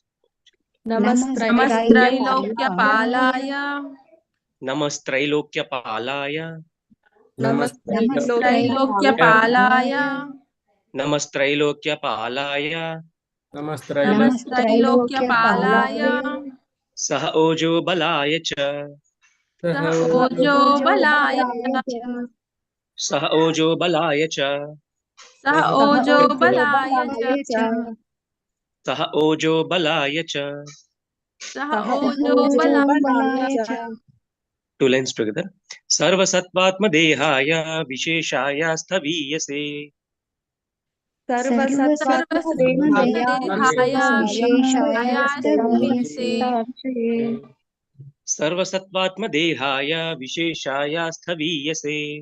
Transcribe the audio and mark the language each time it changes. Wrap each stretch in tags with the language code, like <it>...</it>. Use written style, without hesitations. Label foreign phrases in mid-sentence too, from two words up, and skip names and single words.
<sa>Namastrailokya Palaya. Namastrailokya Palaya. Namastrailokya Palaya. Namastrailokya Palaya. Namastrailokya Palaya. Saha Ojo Balaya Cha. Saha Ojo Balaya. Saha Ojo Balaya Cha. Saha Ojo Balaya. Saha Ojo Balaya Cha. Saha Ojo Balaya.</sa> <en>2 lines together.</en> <sa>Sarva Sattvatma Dehaya Visheshaya Sthaviyase. Sarva Sattvatma Dehaya Visheshaya Sthaviyase. Sarva Sattvatma Dehaya Visheshaya Sthaviyase.</sa>